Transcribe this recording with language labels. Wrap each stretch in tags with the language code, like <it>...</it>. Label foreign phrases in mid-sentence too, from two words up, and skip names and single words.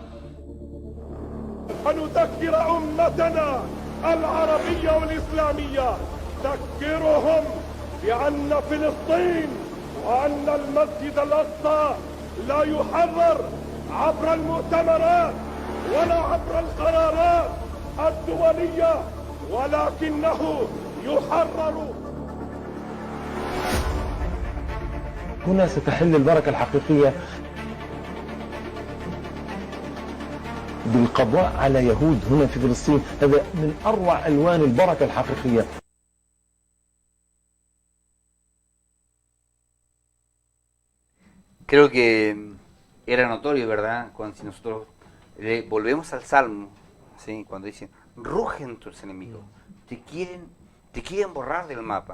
<ar>أن نذكر أمتنا العربية والإسلامية، ذكرهم بأن فلسطين وأن المسجد الأقصى لا يحرر عبر المؤتمرات ولا عبر القرارات الدولية ولكنه يحرر. هنا ستحل البركة الحقيقية بالقضاء على يهود هنا في فلسطين. هذا من أروع ألوان البركة الحقيقية.</ar> <es>Creo que era notorio, ¿verdad? Cuando si nosotros volvemos al Salmo, ¿sí? Cuando dicen, rugen tus enemigos, te quieren borrar del mapa.</es>